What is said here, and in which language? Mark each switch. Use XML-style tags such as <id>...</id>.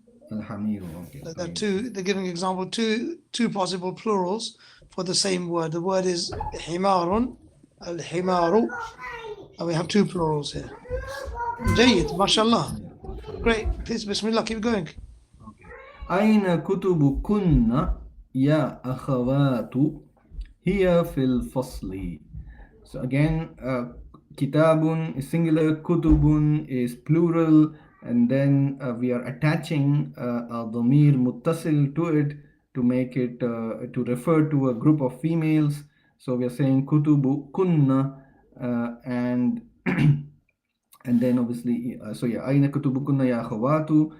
<ar>al-hamiru. Okay,</ar> <en>So there are</en> <ar>طيب.</ar> <en>two. They're giving example two possible plurals for the same word. The word is himarun, al-himaru, and we have two plurals here. جيد, mashallah. Great. Please, bismillah, keep going.</en> <ar>أين كتبكن يا أخوات هي في الفصل.</ar> <en>So again, kitabun is singular, kutubun is plural, and then we are attaching a dhamir muttasil to it. to make it to refer to a group of females. So we are saying kutubu kunna, and and then obviously, so yeah,</en> <ar>aina kutubukunna ya akhawatu.</ar>